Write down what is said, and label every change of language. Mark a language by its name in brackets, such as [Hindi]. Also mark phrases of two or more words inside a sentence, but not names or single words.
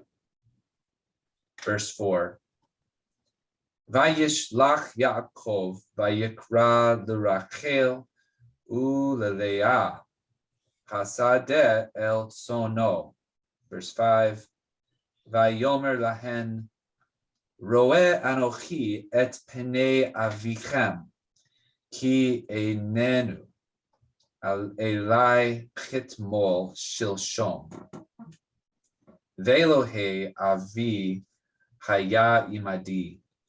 [English] Verse 4, [Hebrew] וישלח יעקב ויקרא לרחל וללאה השדה אל צאנו. [English] Verse 5, [Hebrew] ויאמר להן ראה אנכי את פני אביכן, כי איננו, אלי כתמל שלשם. ואלהי אבי היה עמדי.